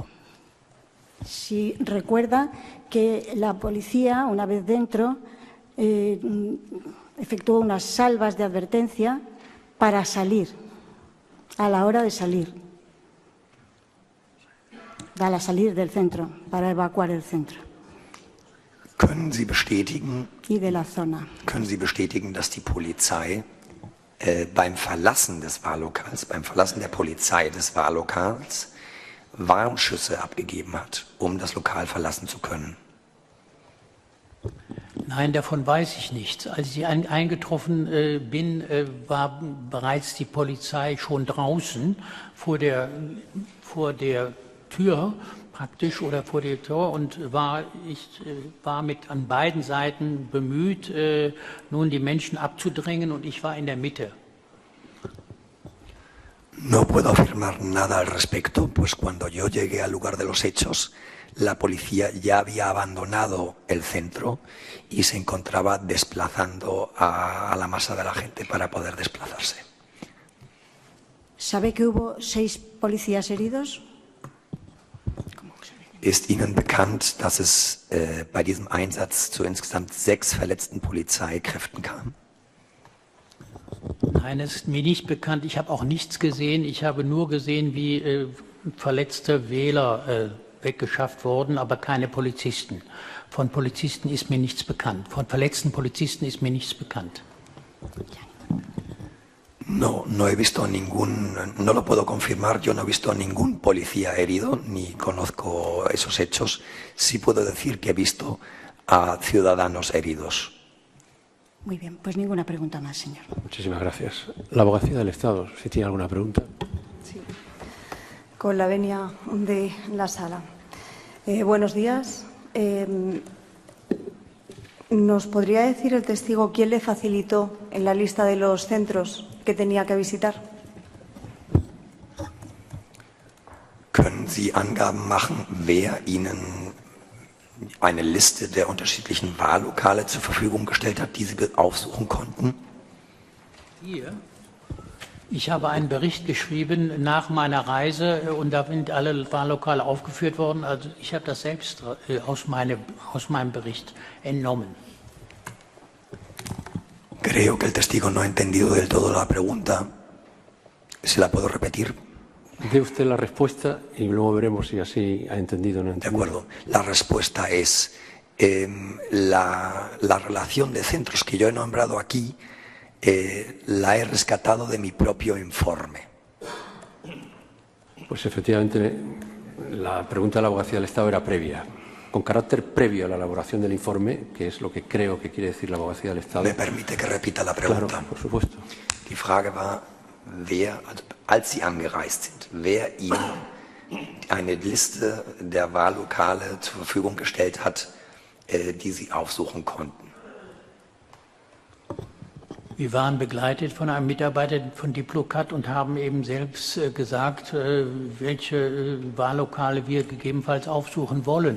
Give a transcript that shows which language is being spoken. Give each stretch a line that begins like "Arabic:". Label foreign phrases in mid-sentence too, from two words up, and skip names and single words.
Spanish: Si recuerda que la policía, una vez dentro, efectuó unas salvas de advertencia para salir, a la hora de salir, para salir del centro, para evacuar el centro.
German: Können Sie bestätigen,
Spanish: y de la zona.
German: Können Sie bestätigen, dass die Polizei beim Verlassen des Wahllokals, beim Verlassen der Polizei des Wahllokals Warnschüsse abgegeben hat, um das Lokal verlassen zu können? Nein, davon weiß ich nichts. Als ich eingetroffen bin, war bereits die Polizei schon draußen vor der Tür praktisch oder vor der Tür und ich war mit an beiden Seiten bemüht, nun die Menschen abzudrängen und ich war in der Mitte.
Spanish: No puedo afirmar nada al respecto, pues cuando yo llegué al lugar de los hechos, la policía ya había abandonado el centro y se encontraba desplazando a la masa de la gente para poder desplazarse. ¿Sabe que hubo 6 policías heridos?
German: Ist Ihnen bekannt, dass es bei diesem Einsatz zu insgesamt 6 verletzten Polizeikräften kam? Nein, es ist mir nicht bekannt. Ich habe auch nichts gesehen. Ich habe nur gesehen, wie verletzte Wähler weggeschafft wurden, aber keine Polizisten. Von Polizisten ist mir nichts bekannt. Von verletzten Polizisten ist mir nichts bekannt.
Spanish: No he visto no lo puedo confirmar, yo no he visto ningún policía herido, ni conozco esos hechos. Sí puedo decir que he visto a ciudadanos heridos. Muy bien, pues ninguna pregunta más, señor. Muchísimas gracias. La Abogacía del Estado, si tiene alguna pregunta. Sí. Con la venia de la sala. Buenos días. ¿Nos podría decir el testigo quién le facilitó en la lista de los centros que tenía que visitar?
German: Können Sie Angaben machen, wer Ihnen eine Liste der unterschiedlichen Wahllokale zur Verfügung gestellt hat, die Sie aufsuchen konnten? Hier. Ich habe einen Bericht geschrieben nach meiner Reise und da sind alle Wahllokale aufgeführt worden. Also ich habe das selbst aus meinem Bericht entnommen.
Spanish: Creo que el testigo no ha entendido del todo la pregunta. ¿Se la puedo repetir? Dé usted la respuesta y luego veremos si así ha entendido o no ha entendido. De acuerdo. La respuesta es la relación de centros que yo he nombrado aquí. La he rescatado de mi propio informe. Pues efectivamente la pregunta de la Abogacía del Estado era previa, con carácter previo a la elaboración del informe, que es lo que creo que quiere decir la Abogacía del Estado. ¿Me permite que repita la pregunta? Claro, por supuesto.
German: Die Frage war, als Sie angereist sind, wer Ihnen eine Liste der Wahllokale zur Verfügung gestellt hat, die Sie aufsuchen konnten. Wir waren begleitet von einem Mitarbeiter von Diplocat und haben eben selbst gesagt, welche Wahllokale wir gegebenenfalls aufsuchen wollen.